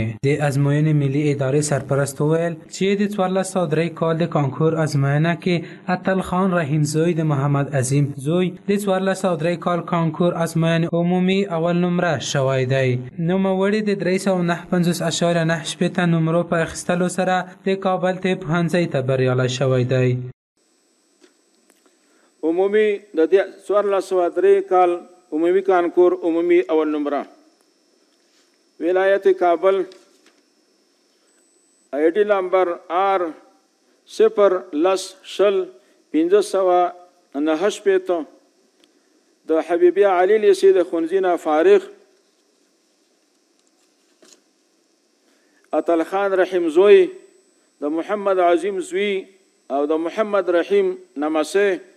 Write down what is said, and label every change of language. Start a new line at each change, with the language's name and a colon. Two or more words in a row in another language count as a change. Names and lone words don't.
Pashto: د ازموینې ملي ادارې سرپرست وویل چې د 1403 کال د کانکور ازموینه کې اتل خان رحیم زوی د محمد عظیم زوی د 1403 کال کانکور ازموینې عمومي اول نمره شوی دی. نوموړي د 359.98 نمرو په اخیستلو سره د کابل طب پوهنځي ته بریالی شوی دی. عمومی د 1403 کال عمومی کانکور عمومی اول نمره ولایت کابل
English: ID number
Pashto: R 010-598 د حبیبی علی لیسې د ښوونځي فارغ اتل خان رحیم زوی د محمد عظیم زوی او د محمد رحیم نمسه